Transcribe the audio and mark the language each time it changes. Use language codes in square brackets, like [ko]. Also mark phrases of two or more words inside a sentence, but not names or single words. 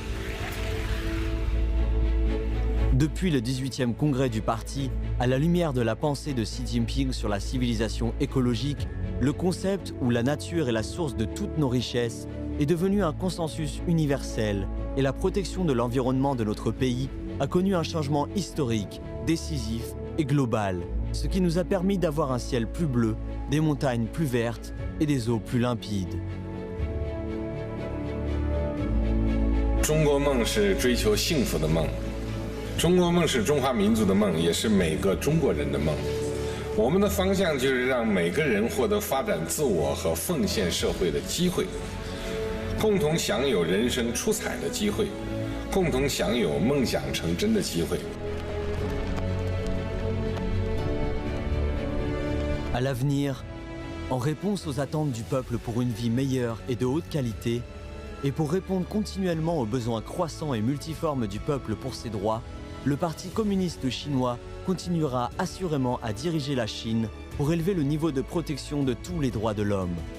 [fr] Depuis le 18e congrès du parti, à la lumière de la pensée de Xi Jinping sur la civilisation écologique, le concept où la nature est la source de toutes nos richesses est devenu un consensus universel et la protection de l'environnement de notre pays a connu un changement historique, décisif et global, ce qui nous a permis d'avoir un ciel plus bleu, des montagnes plus vertes et des eaux plus limpides. [zh] 中国梦是追求幸福的梦，中国梦是中华民族的梦，也是每个中国人的梦。我们的方向就是让每个人获得发展自我和奉献社会的机会，共同享有人生出彩的机会，共同享有梦想成真的机会。 [fr] À l'avenir, en réponse aux attentes du peuple pour une vie meilleure et de haute qualité, et pour répondre continuellement aux besoins croissants et multiformes du peuple pour ses droits, le Parti communiste chinois continuera assurément à diriger la Chine pour élever le niveau de protection de tous les droits de l'homme.